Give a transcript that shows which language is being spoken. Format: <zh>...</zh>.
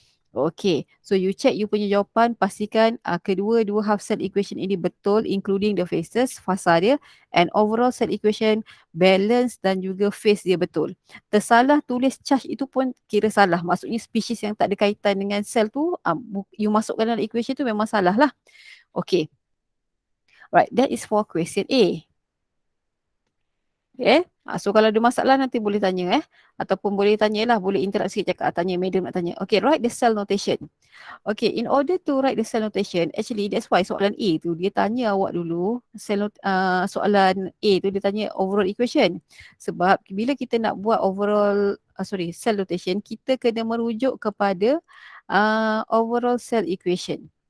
<en>Okay, so you check you</en> <ms>punya jawapan, pastikan kedua-dua</ms> <en>half cell equation</en> <ms>ini betul</ms> <en>including the phases,</en> <ms>fasa dia,</ms> <en>and overall cell equation balance</en> <ms>dan juga</ms> <en>phase dia betul.</en> <ms>Tersalah tulis charge itu pun kira salah, maksudnya species yang tak ada kaitan dengan cell tu, you masukkan dalam equation tu memang salah lah. Okay.</ms> <en>Right, that is for question A.</en> <ms>Okay, so kalau ada masalah nanti boleh tanya ataupun boleh tanyalah, boleh interaksi cakap, tanya madam nak tanya.</ms> <en>Okay, write the cell notation. Okay, in order to write the cell notation, actually that's why</en> <ms>soalan A tu dia tanya awak dulu, soalan A tu dia tanya</ms> <en>overall equation.</en> <ms>Sebab bila kita nak buat overall, cell notation, kita kena merujuk kepada overall cell equation.</ms>